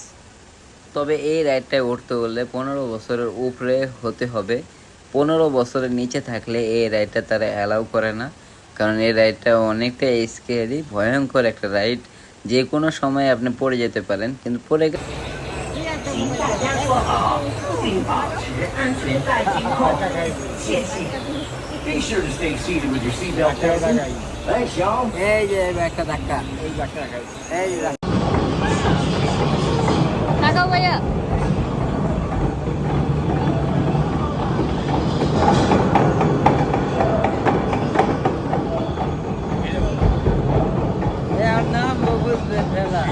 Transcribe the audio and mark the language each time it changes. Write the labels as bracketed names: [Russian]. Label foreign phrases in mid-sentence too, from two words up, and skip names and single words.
[Bangla] তবে এই রাইডটায় উঠতে হলে 15 বছরের উপরে হতে হবে। 15 বছরের নিচে থাকলে এই রাইডটা তারা অ্যালাউ করে না, কারণ এই রাইডটা অনেকটা স্কেয়ারি, ভয়ঙ্কর একটা রাইড। যে কোনো সময় আপনি পড়ে যেতে পারেন, কিন্তু পড়ে গেলে [Chinese] 请大家坐好，并保持安全带紧扣。 [English] 谢谢。Be sure to stay seated with your seatbelt fastened. Thanks, y'all. [Bangla] এই যে একটা ধাক্কা, এই ধাক্কা, এই যে তাকাও ভাইয়া। এর নাম বুঝবেন ফেলা।